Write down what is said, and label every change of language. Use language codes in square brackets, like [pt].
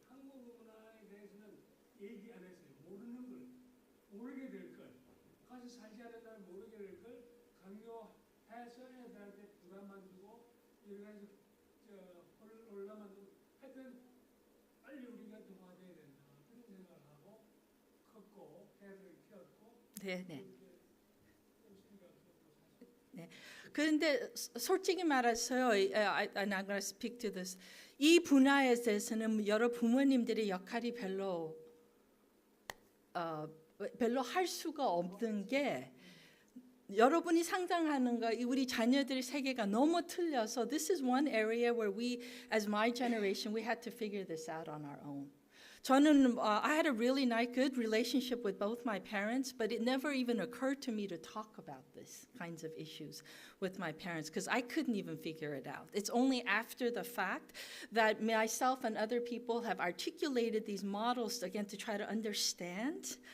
[ko] 한국 문화에 대해서는 얘기 안 했어요. 모르는 걸, 모르게 될 걸, 가서 살지 않은 날 모르게 될 걸 강요해서 애들한테 부담만 주고 여러 가지 올라만 두고 하여튼 빨리 우리가 동화돼야 된다. 그런 생각을 하고 컸고 애들을 키웠고 네. 네. 그런데 솔직히 말해서요, [en] and I'm going to speak to this. [ko] 이 분야에 대해서는 여러 부모님들의 역할이 별로 할 수가 없는 게 여러분이 상상하는 거, 우리 자녀들의 세계가 너무 틀려서 [en] this is one area where we, as my generation, we had to figure this out on our own. [ko] 저는 [en] I had a really nice, good relationship with both my parents, but it never even occurred to me to talk about these kinds of issues with my parents because I couldn't even figure it out. It's only after the fact that myself and other people have articulated these models again to try to understand